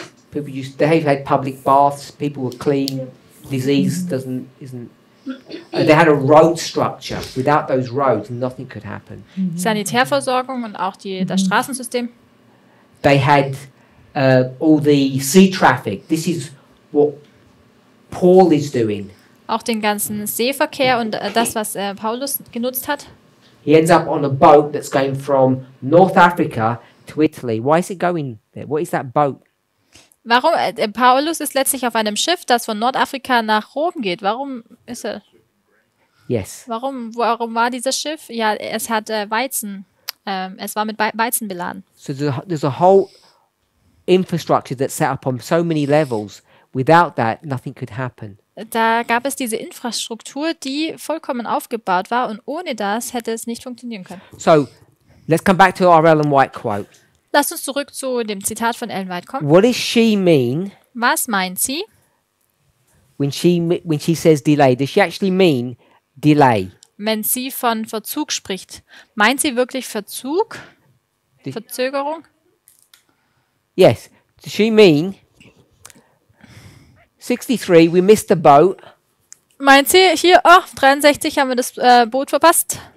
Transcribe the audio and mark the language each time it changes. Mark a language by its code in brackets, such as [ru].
[en] people they had public baths, people were clean, disease isn't. They had a road structure. Without those roads, nothing could happen. [de] Sanitärversorgung und auch das Straßensystem. [en] They had all the sea traffic. This is what Paul is doing. [de] Auch den ganzen Seeverkehr und das, was Paulus genutzt hat. [en] He ends up on a boat that's going from North Africa to Italy. Why is it going there? What is that boat? [de] Warum? Paulus ist letztlich auf einem Schiff, das von Nordafrika nach Rom geht. Warum ist er? [en] Yes. [de] Warum war dieses Schiff? Ja, es hat Weizen. Es war mit Weizen beladen. [en] So there's a whole infrastructure that's set up on so many levels. Without that, nothing could happen. [de] Da gab es diese Infrastruktur, die vollkommen aufgebaut war und ohne das hätte es nicht funktionieren können. [en] So let's come back to our Ellen White quote. [de] Lasst uns zurück zu dem Zitat von Ellen White kommen. [en] What does she mean [de] Was meint sie, [en] when she says delay? Does she actually mean delay? [de] wenn sie von Verzug spricht? Meint sie wirklich Verzug? Verzögerung? [en] Yes. Does she mean 63? We missed the boat. [de] Meint sie hier, 63 haben wir das Boot verpasst?